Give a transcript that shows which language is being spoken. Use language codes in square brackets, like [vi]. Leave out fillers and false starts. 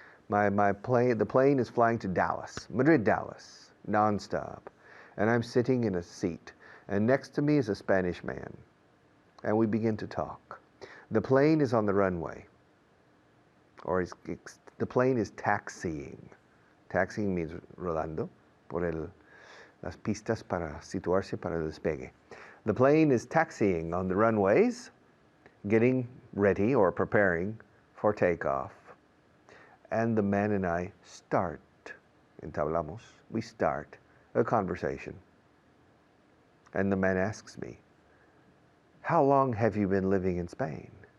[en] The plane is flying to Dallas, Madrid, Dallas, nonstop. And I'm sitting in a seat, and next to me is a Spanish man. And we begin to talk. The plane is on the runway, or the plane is taxiing. Taxiing means [es] rodando por las pistas para situarse para el despegue. [en] The plane is taxiing on the runways, getting ready or preparing for takeoff. And the man and I start, entablamos, we start a conversation. And the man asks me, how long have you been living in Spain?